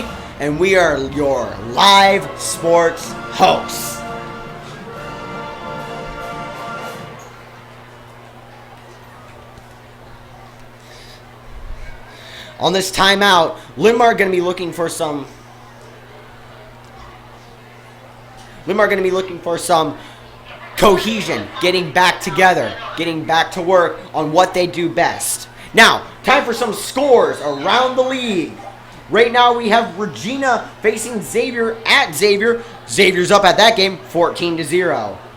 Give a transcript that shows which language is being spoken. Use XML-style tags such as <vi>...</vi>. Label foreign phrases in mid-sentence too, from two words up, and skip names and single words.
<en>And we are your live sports hosts. On this timeout, Linn-Mar going to be looking for some. Linn-Mar going to be looking for some cohesion, getting back together, getting back to work on what they do best. Now, time for some scores around the league. Right now we have Regina facing Xavier at Xavier. Xavier's up at that game, 14-0.</en>